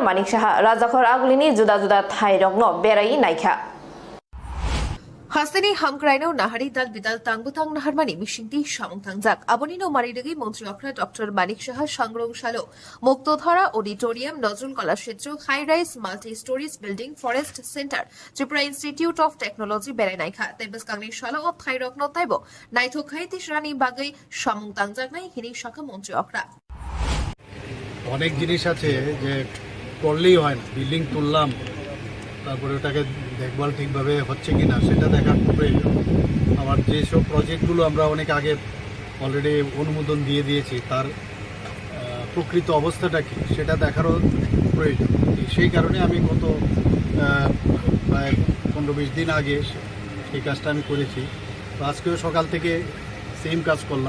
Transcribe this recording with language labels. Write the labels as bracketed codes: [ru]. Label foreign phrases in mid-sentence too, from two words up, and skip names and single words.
[trp] Manik Shaha Rajakhor Aglini Juda Juda Thai Rogno Berai Naikha Hastani Hamkraino Nahari Dal Bidal Tangbutang Naharmani Mishinti Shamong Tangjak Abonino Maridagi Montri Okra Dr. Manik Shaha Sangrang Salo Muktodhara Auditorium Nozrul Kala Kshetro [en] High Rise Multi Stories Building Forest Center [trp] Tripura Institute of Technology Berai Naikha Tebes Kangni Salo o Thai Rogno Taibo Naito Khaiti Shrani Bagai Shamong Tangjak Nai Hini Shaka Montri Okra [bn] অনেক জিনিস আছে যে করলেই হয় না বিল্ডিং তুললাম তারপরে ওটাকে দেখভাল ঠিকভাবে হচ্ছে কিনা সেটা দেখার প্রয়োজন আমার যেসব প্রজেক্টগুলো আমরা অনেক আগে অলরেডি অনুমোদন দিয়ে দিয়েছি তার প্রকৃত অবস্থাটা কি সেটা দেখারও প্রয়োজন সেই কারণে আমি গত প্রায় 15-20 দিন আগে এই কাজটা আমি করেছি তো আজকেও সকাল থেকে সেম কাজ করলাম